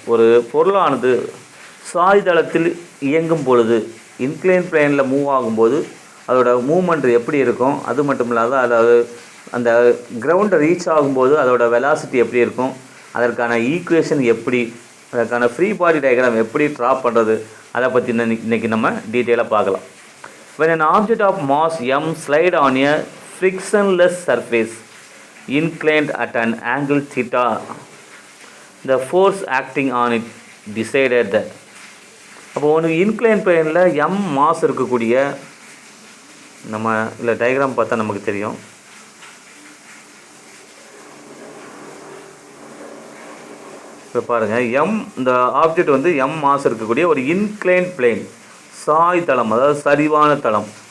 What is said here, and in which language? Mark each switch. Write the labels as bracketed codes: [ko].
[ta] ஒரு பொருளானது சாய்தளத்தில் இயங்கும் பொழுது இன்க்ளைன் பிளேனில் மூவ் ஆகும்போது அதோட மூவ்மெண்ட் எப்படி இருக்கும்? அது மட்டும் இல்லாத அதாவது அந்த கிரவுண்டை ரீச் ஆகும்போது அதோட வெலாசிட்டி எப்படி இருக்கும்? அதற்கான ஈக்குவேஷன் எப்படி? அதற்கான ஃப்ரீ பாடி டயக்ராம் எப்படி ட்ரா பண்ணுறது? அதை பற்றி இன்றைக்கி நம்ம டீட்டெயிலாக பார்க்கலாம். [en] When an object of mass m slide on a frictionless surface inclined at an angle theta, the force acting on it decided that. [ta] அப்போ இன்க்ளைன் பிளேனில் m மாஸ் இருக்கக்கூடிய நம்ம இல்லை டயக்ராம் பார்த்தா நமக்கு தெரியும். இப்போ பாருங்கள், இந்த ஆப்ஜெக்ட் m மாஸ் இருக்கக்கூடிய ஒரு இன்க்ளைன் பிளேன் சாய் தளம், அதாவது சரிவான தளம்.